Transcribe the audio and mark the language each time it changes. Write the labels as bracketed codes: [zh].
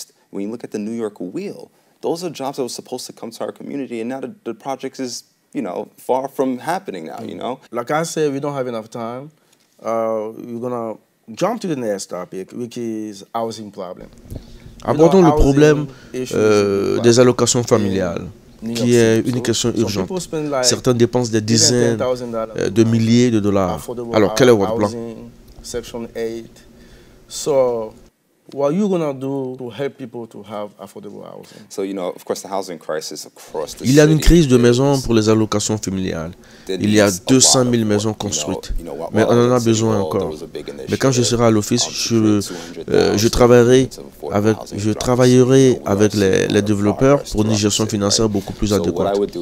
[en] Those are jobs that were supposed to come to our community, and now the project is, far from happening now, Like I said, we don't have enough time. We're gonna jump to the next topic, which is housing problem. [fr] Abordons le problème des allocations familiales, qui est une question urgente. Certains dépensent des dizaines de milliers de dollars. Alors, quel est votre plan? [en] Section 8. So, what are you going to do to help people to have affordable housing? So, of course, the housing crisis across the [fr] Il y a une crise de maisons pour les allocations familiales. Il y a 200 000 maisons construites, mais on en a besoin encore. Mais quand je serai à l'office, je travaillerai avec les développeurs pour une gestion financière beaucoup plus adéquate.